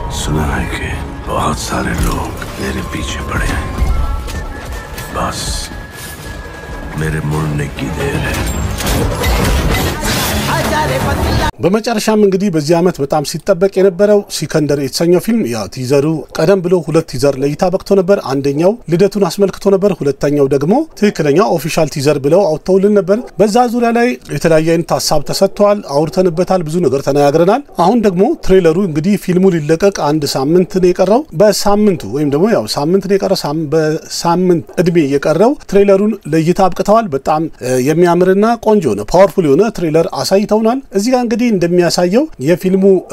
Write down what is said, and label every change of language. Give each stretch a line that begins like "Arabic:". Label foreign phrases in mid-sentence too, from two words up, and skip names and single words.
Hindi: सुना है कि बहुत सारे लोग मेरे पीछे पड़े हैं बस मेरे मुड़ने की देर है
Amharic: በመጨረሻም እንግዲህ በዚህ አመት በጣም ሲጠበቅ የነበረው ሲከንደር የተሰኘው ፊልም ያ ቲዘሩ ቀደም ብሎ ሁለት ቲዘር ለይታ በቅቶ ነበር አንደኛው ልደቱን አስመልክቶ ነበር ሁለተኛው ደግሞ ትክክለኛ
English: official teaser
Amharic: ብለው አውጥተውልን ነበር በዛ ዙሪያ ላይ የተለያየ አይነት ሐሳብ ተሰጥቷል አውርተንበታል ብዙ ነገር ተናግረናል አሁን ደግሞ ትሬለሩ እንግዲህ ፊልሙ ሊለቀቅ አንድ ሳምንት ነው የቀረው በሳምንቱ ወይም ደግሞ ያው ሳምንት ነው የቀረው በሳምንት እድሜ የቀረው ትሬለሩን ለይታ አብቅተዋል በጣም የሚያምርና ቆንጆ ነው ፓወርፉል የሆነ ትሬለር አሳይተውናል እዚህ ጋር እንግዲህ እንደሚያሳየው የፊልሙ